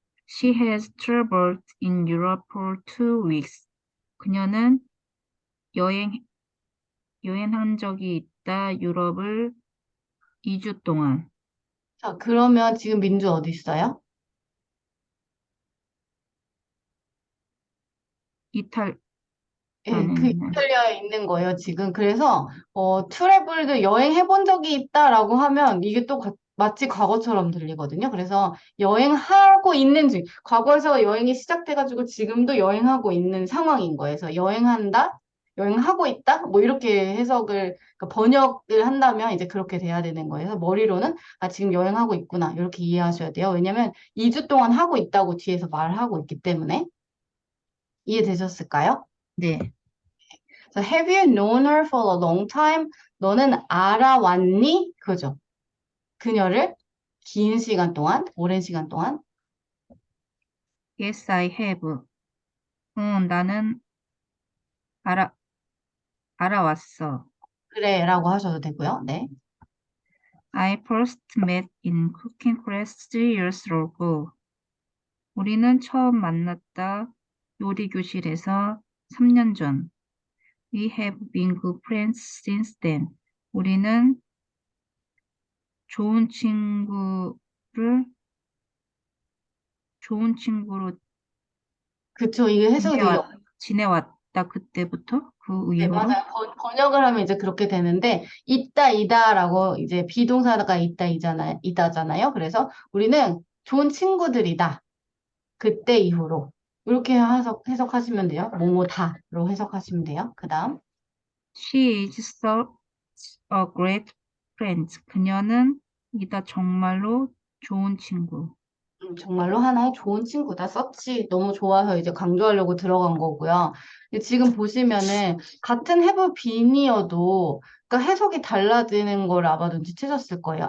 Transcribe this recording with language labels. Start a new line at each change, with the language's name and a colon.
English: She has traveled in Europe for 2 weeks.
Korean: 그녀는 여행한 적이 있다. 유럽을 2주 동안. 자, 그러면 지금 민주 어디 있어요? 예, 그 이탈리아는 이탈리아에 있는 거예요, 지금. 그래서, 트래블드 여행해본 적이 있다라고 하면 이게 또 마치 과거처럼 들리거든요. 그래서 여행하고 있는 중, 과거에서 여행이 시작돼가지고 지금도 여행하고 있는 상황인 거예요. 그래서 여행한다? 여행하고 있다? 뭐 이렇게 해석을, 그러니까 번역을 한다면 이제 그렇게 돼야 되는 거예요. 그래서 머리로는, 아, 지금 여행하고 있구나. 이렇게 이해하셔야 돼요. 왜냐면 2주 동안 하고 있다고 뒤에서 말하고 있기 때문에. 이해되셨을까요? 네.
English: So have you known her for a long time?
Korean: 너는 알아왔니? 그죠? 그녀를 긴 시간 동안, 오랜 시간 동안.
English: Yes, I have.
Korean: 나는 알아왔어. 그래, 라고 하셔도 되고요. 네.
English: I first met in cooking class 3 years ago.
Korean: 우리는 처음 만났다. 요리 교실에서 3년 전.
English: We have been good friends since then.
Korean: 우리는 좋은 친구로 그쵸. 이게 해석이 되게 지내왔다. 그때부터 그 네, 이후로. 맞아요. 번역을 하면 이제 그렇게 되는데, 있다, 이다라고 이제 비동사가 있다, 이다잖아요. 그래서 우리는 좋은 친구들이다. 그때 이후로. 이렇게 해석하시면 돼요. 뭐뭐다로 해석하시면 돼요. 그 다음.
English: She is such a great friend.
Korean: 그녀는 이다 정말로 좋은 친구. 정말로 하나의 좋은 친구다. 서치 너무 좋아서 이제 강조하려고 들어간 거고요. 근데 지금 보시면은 같은 have been이어도 그러니까 해석이 달라지는 걸 아마 눈치채셨을 거예요.